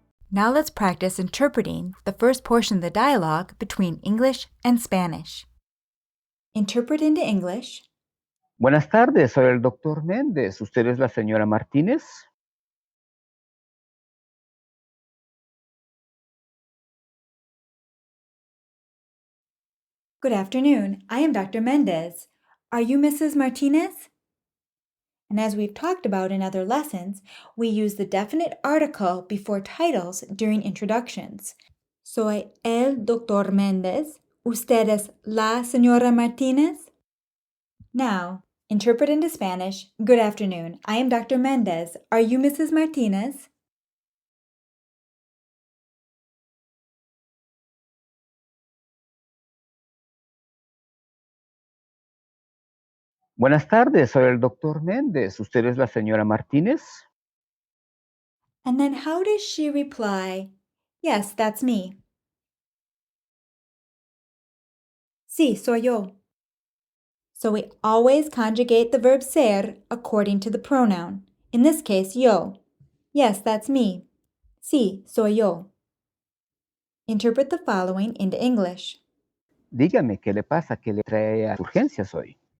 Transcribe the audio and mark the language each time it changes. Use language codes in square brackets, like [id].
[en] Now let's practice interpreting the first portion of the dialogue between English and Spanish. Interpret into English. [es] Buenas tardes, soy el doctor Méndez. ¿Usted es la señora Martínez? [en] Good afternoon. I am Dr. Mendez. Are you Mrs. Martinez? And as we've talked about in other lessons, we use the definite article before titles during introductions. [es] Soy el Dr. Mendez. ¿Usted es la señora Martinez? [en] Now, interpret into Spanish. Good afternoon. I am Dr. Mendez. Are you Mrs. Martinez? [es] Buenas tardes, soy el doctor Méndez. ¿Usted es la señora Martínez? [en] And then how does she reply? Yes, that's me. [es] Sí, soy yo. [en] So we always conjugate the verb ser according to the pronoun. In this case, yo. Yes, that's me. [es] Sí, soy yo. [en] Interpret the following into English. [es] Dígame, ¿qué le pasa? ¿Qué le trae a urgencias hoy?